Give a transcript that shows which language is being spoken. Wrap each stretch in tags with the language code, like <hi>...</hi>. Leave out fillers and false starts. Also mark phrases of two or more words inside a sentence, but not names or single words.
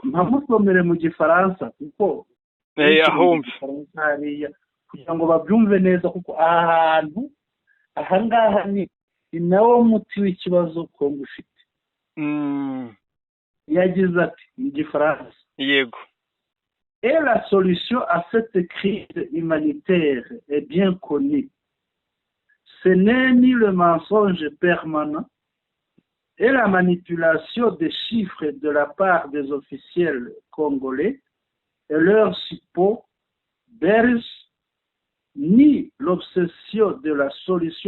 <rw>mpamusomere mu gifaransa kuko ahumve kugira ngo babyumve neza, kuko aha hantu ahangaha ni nawo muti w'ikibazo Kongo ufite. Yagize ati mu gifaransa, yego,</rw> <fr>et la solution à cette crise humanitaire est bien connue. Ce n'est ni le mensonge permanent et la manipulation des chiffres de la part des officiels congolais et leurs suppôts belges, ni l'obsession de la solution</fr>